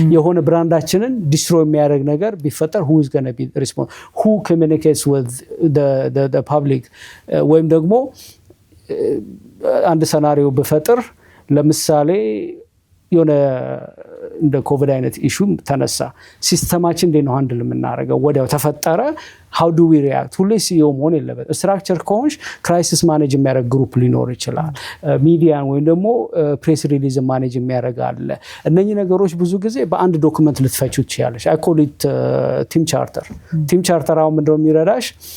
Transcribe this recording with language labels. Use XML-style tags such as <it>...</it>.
<am>የሆነ ብራንዳችንን ዲስትሮይ የሚያደርግ ነገር ቢፈጠር</am> <en>who is gonna be responsible? Who communicates with the public?</en> <am>ወይም ደግሞ አንድ ሰናሪዮ በፈጥር ለምሳሌ የሆነ እንደ ኮቪድ አይነት ኢሹ ተነሳ፣ ሲስተማችን እንዴት ነው ሃንድል የምናደርገው? ወዲያው ተፈጠረ</am> <en>how do we react?</en> <am>ሁሌ ሲኦ መሆን የለበት። ስትራክቸር ከሆንሽ ክራይሲስ ማኔጅ የሚያደርግ ግሩፕ ሊኖር ይችላል። ሚዲያን ወይም ደግሞ ፕሬስ ሪሊዝ ማኔጅ የሚያደርግ አለ። እነኚህ ነገሮች ብዙ ጊዜ በአንድ ዶክመንት ልትፈቺው ትችያለሽ። አይ ኮል ኢት ቲም ቻርተር። ቲም ቻርተር አሁን ምንድነው የሚረዳሽ?</am>